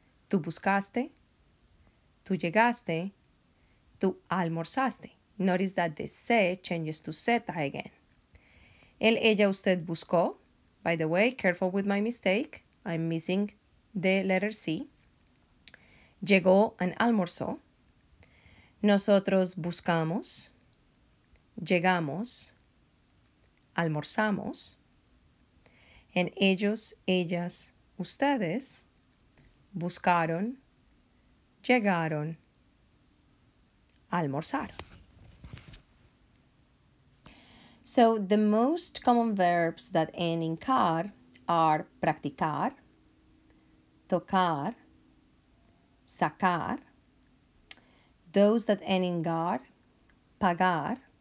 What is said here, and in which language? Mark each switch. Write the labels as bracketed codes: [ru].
[es] Tú buscaste, tú llegaste, tú almorzaste. [en] Notice that the se changes to zeta again. [es] El, ella, usted buscó. [en] By the way, careful with my mistake. I'm missing the letter C. Llegó and almorzó. [es] Nosotros buscamos, llegamos, almorzamos. And ellos, ellas, ustedes buscaron, llegaron, almorzaron. [en] So the most common verbs that end in car are practicar, tocar, sacar. Those that end in gar, pagar.